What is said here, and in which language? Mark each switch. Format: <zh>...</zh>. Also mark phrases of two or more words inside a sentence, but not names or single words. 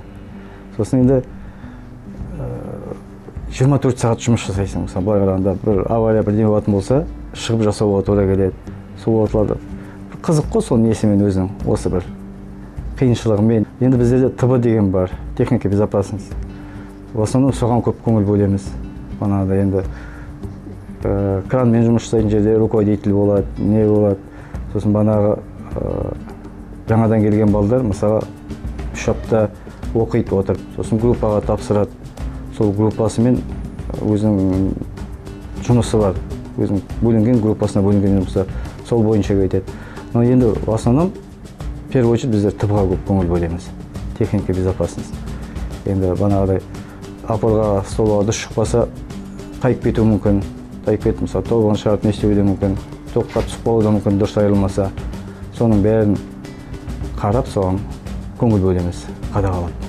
<kk>Сосын енді 24 сағат жұмыс жасайсың, мысалы, былай қарағанда бір авария бірдеңе болатын болса, шығып жасауға тура келеді. Сол уақытларда қызық қой, сол несімен өзінің, осы бір қиыншылығымен. Енді біздерде ТБ деген бар,</kk> <ru>техника безопасность. В основном</ru> <kk>соған көп көңіл бөлеміз. Енді кранмен жұмыс жасайтын жерде руководитель болады, не болады. Сосын жаңадан келген балдар, мысалы, 3 апта оқиды отырып, сосын группаға тапсырады. Сол группасымен өзінің жұмысы бар, өзінің бөлінген группасына бөлінген жұмысы, сол бойынша кетеді. Но енді</kk> <ru>в основном в первую очередь</ru> <kk>біздер ТБ-ға көп көңіл бөлеміз.</kk> <ru>Техника безопасность.</ru> <kk>Енді банағыдай апорға, столға дұрыс шықпаса, тайып кетуі мүмкін. Тайып кетіп, мысалы, тобығын шығарып не істеуі де мүмкін. Тоққа түсіп қалуы да мүмкін, дұрыс айырылмаса. Соның бәрін қарап, соған көңіл бөлеміз, қадағалап.</kk>